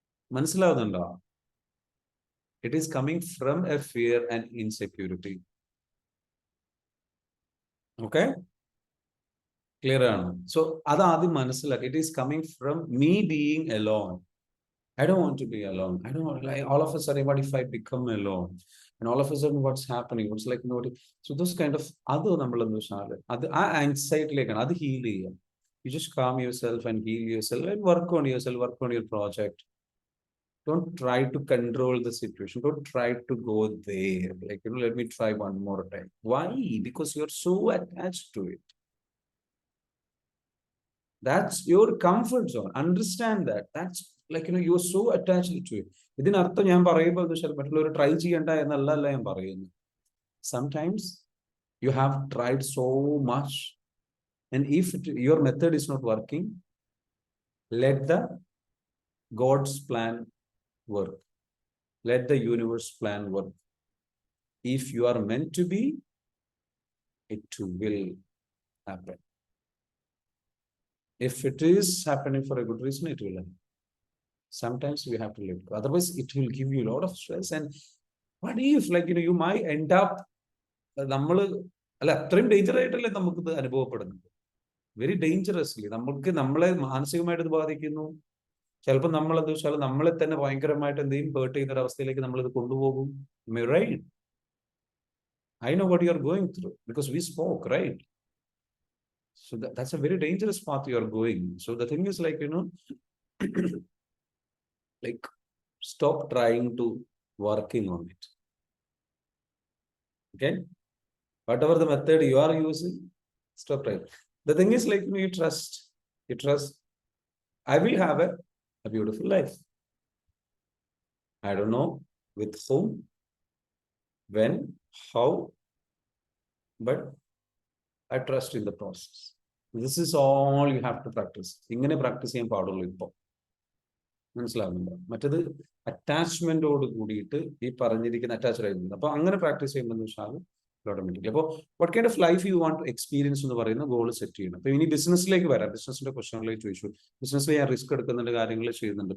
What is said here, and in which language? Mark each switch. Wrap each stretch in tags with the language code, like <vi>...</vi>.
<ml>മനസ്സിലാവുന്നുണ്ടോ?</ml> <en>It is coming from a fear and insecurity.</en> <ml>Okay, clear ആണ്? So അത് ആദ്യം മനസ്സിലാക്കി.</ml> <en>It is coming from me being alone. I don't want to be alone. I don't want, like, all of a sudden, what if I become alone? And all of a sudden, what's happening? What's like, so those kind of</en> <ml>അത് നമ്മളെന്ന് വെച്ചാൽ അത് ആ ആൻസൈറ്റിലേക്കാണ്. അത് heal ചെയ്യാം.</ml> <en>You just calm yourself and heal yourself and work on yourself, work on your project. Don't try to control the situation. Don't try to go there. Like, let me try one more time. Why? Because you're so attached to it. That's your comfort zone. Understand that. That's like, you're so attached to it.</en> <ml>ഇതിനർത്ഥം ഞാൻ പറയുമ്പോൾ മറ്റുള്ളവർ try ചെയ്യണ്ട എന്നല്ല ഞാൻ പറയുന്നത്.</ml> <en>Sometimes you have tried so much, and if your method is not working, let the God's plan work. Let the universe plan work. If you are meant to be, it will happen. If it is happening for a good reason, it will happen. Sometimes we have to let go. Otherwise, it will give you a lot of stress. And what if, like, you might end up,</en> <ml>അത്രയും danger ആയിട്ടല്ലേ നമുക്കിത് അനുഭവപ്പെടുന്നത്. Very dangerously നമ്മളെ മാനസികമായിട്ട് ഇത് ബാധിക്കുന്നു. ചിലപ്പോൾ നമ്മൾ എന്താ വെച്ചാൽ നമ്മളെ തന്നെ ഭയങ്കരമായിട്ട് എന്തെങ്കിലും ഹേർട്ട് ചെയ്യുന്ന ഒരു അവസ്ഥയിലേക്ക് നമ്മളിത് കൊണ്ടുപോകും.</ml> <en>Right? I know what you are going through because we spoke, right? So that's a very dangerous path you are going. So the thing is, like, like, stop trying to working on it. Okay, whatever the method you are using, stop trying. The thing is, like, you trust I will have a beautiful life. I don't know with whom, when, how, but I trust in the process. This is all you have to practice.</en> <ml>ഇങ്ങനെ practice ചെയ്യാൻ പാടുള്ളൂ. ഇപ്പോൾ മനസ്സിലാവുന്നുണ്ടോ? മറ്റത് അറ്റാച്ച്മെന്റോട് കൂടിയിട്ട് ഈ പറഞ്ഞിരിക്കുന്ന attached ആയിരുന്നു. അപ്പൊ അങ്ങനെ പ്രാക്ടീസ് ചെയ്യുമ്പോൾ വെച്ചാൽ ഓട്ടോമാറ്റിക്കലി. അപ്പോൾ</ml> <en>what kind of life you want to experience</en> <ml>എന്ന് പറയുന്ന ഗോൾ സെറ്റ് ചെയ്യണം. അപ്പൊ ഇനി ബിസിനസ്സിലേക്ക് വരാം. ബിസിനസിന്റെ ക്വസ്റ്റ്യനിലേക്ക് ചോദിച്ചു. ബിസിനസ്സിൽ ഞാൻ റിസ്ക് എടുക്കുന്നുണ്ട്, കാര്യങ്ങൾ ചെയ്യുന്നുണ്ട്.</ml>